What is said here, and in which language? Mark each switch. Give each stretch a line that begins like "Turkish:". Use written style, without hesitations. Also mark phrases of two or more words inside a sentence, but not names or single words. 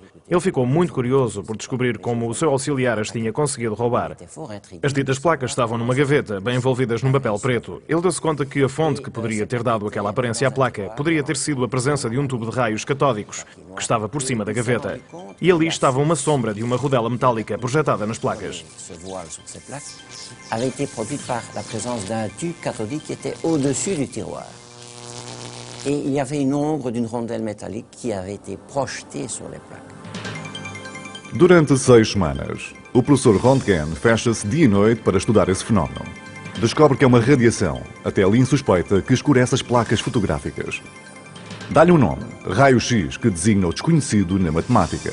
Portuguese: Ele ficou muito curioso por descobrir como o seu auxiliar as tinha conseguido roubar. As ditas placas estavam numa gaveta, bem envolvidas num papel preto. Ele deu-se conta que a fonte que poderia ter dado aquela aparência à placa poderia ter sido a presença de um tubo de raios catódicos, que estava por cima da gaveta. E ali estava uma sombra de uma rodela metálica projetada nas placas.
French: Avait été produite par la présence d'un tube cathodique qui était au-dessus du tiroir. Et il y avait une ombre d'une rondelle métallique qui avait été projetée sur les plaques.
Portuguese: Durante 6 semanas, o professor Röntgen fecha-se dia e noite para estudar esse fenómeno. Descobre que é uma radiação, até ali insuspeita, que escurece as placas fotográficas. Dá-lhe um nome, raio-x, que designa o desconhecido na matemática.